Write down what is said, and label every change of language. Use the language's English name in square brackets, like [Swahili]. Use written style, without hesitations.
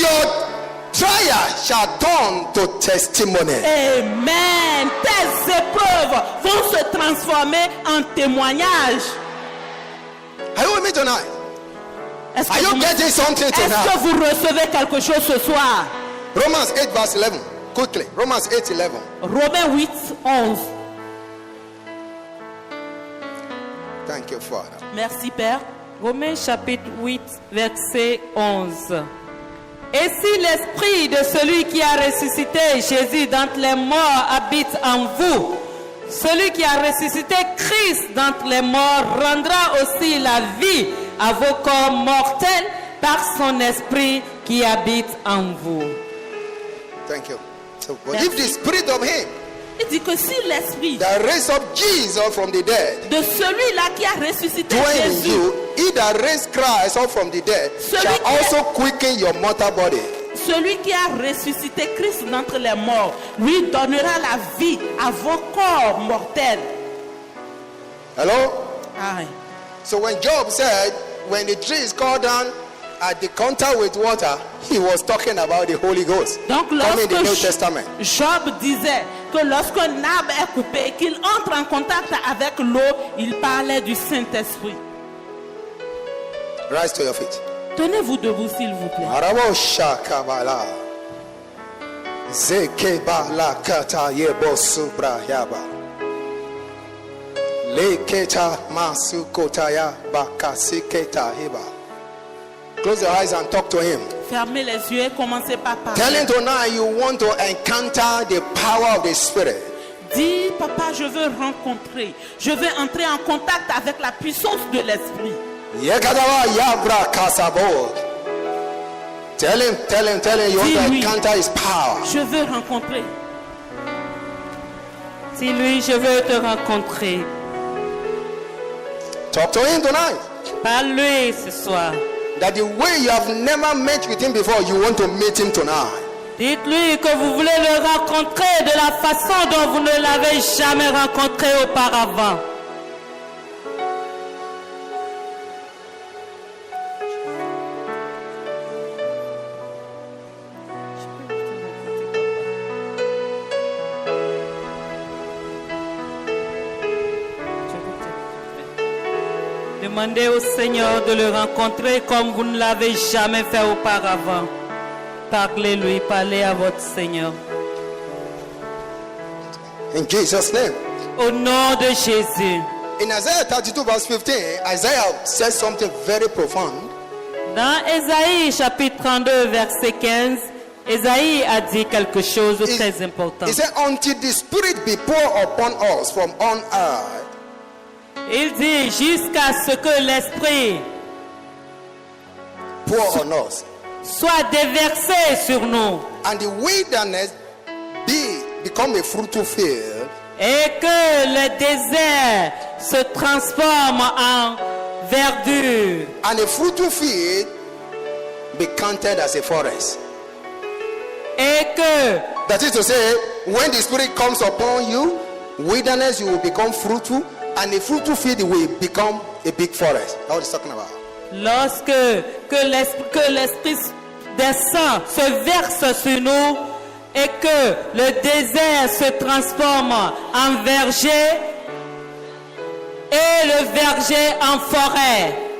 [English] your trial shall turn to testimony. Amen. [French] Tes épreuves vont se transformer en témoignage. [English] Are you with me tonight? [French] Est-ce [English] Are [French] que, [English] you [French] vous, [English] getting something [French] est-ce que [English] tonight? [French] vous recevez quelque chose ce soir? [English] Romans 8 verse 11. Quickly. Romans 8, 11. [French] Romains 8, 11. [English] Thank you, Father. [French] Merci Père. Romains chapitre 8, verset 11. Et si l'esprit de celui qui a ressuscité Jésus d'entre les morts habite en vous, celui qui a ressuscité Christ d'entre les morts rendra aussi la vie à vos corps mortels par son esprit qui habite en vous. [English] Thank you. So, but if the spirit of him [French] Il dit que si l'esprit [English] that raised up Jesus from the dead [French] de celui-là qui a ressuscité [English] dwell in [French] Jésus, [English] you, he that raised Christ up from the dead [French] Celui [English] shall [French] qui- [English] also quicken your mortal body. [French] celui qui a ressuscité Christ d'entre les morts, lui donnera la vie à vos corps mortels. [English] Hello? Aïe. So when Job said, when the tree is cut down at the contact with water, he was talking about the Holy Ghost. [French] Donc [English] Coming in the New [French] lorsque [English] Testament. [French] Job disait que lorsqu'un arbre est coupé et qu'il entre en contact avec l'eau, il parlait du Saint-Esprit. [English] Rise to your feet. [French] Tenez-vous debout s'il vous plaît. Arabo shakabala. Zekebala kata yebo subra yaba. Leketa masukotaya bakasiketa heba. [English] Close your eyes and talk to him. [French] Fermez les yeux et commencez par [English] Tell [French] parler. [English] him tonight you want to encounter the power of the Spirit. [French] Dis, papa, je veux rencontrer, je veux entrer en contact avec la puissance de l'Esprit. Yekadawa yabra kasabo. [English] Tell him you want to [French] Dis-lui. encounter his power. Je veux rencontrer. Dis-lui, je veux te rencontrer. [English] Talk to him tonight. [French] Parle-lui ce soir. [English] That the way you have never met with him before, you want to meet him tonight. [French] Dites-lui que vous voulez le rencontrer de la façon dont vous ne l'avez jamais rencontré auparavant. Demandez au Seigneur de le rencontrer comme vous ne l'avez jamais fait auparavant. Parlez-lui, parlez à votre Seigneur. [English] In Jesus' name. [French] Au nom de Jésus. [English] In Isaiah 32 verse 15, Isaiah says something very profound. [French] Dans Ésaïe chapitre 32 verset 15, Ésaïe a dit quelque chose de très important. [English] He said, until the Spirit be poured upon us from on high, [French] Il dit jusqu'à ce que l'Esprit [English] pour on us, [French] soit déversé sur nous [English] and the wilderness become a fruitful field, [French] et que le désert se transforme en verdure [English] and a fruitful field be counted as a forest. [French] et que [English] That is to say, when the Spirit comes upon you, wilderness you will become fruitful, and a fruitful field will become a big forest. That's what he's talking about. [French] lorsque que l'Esprit descend, se verse sur nous, et que le désert se transforme en verger et le verger en forêt.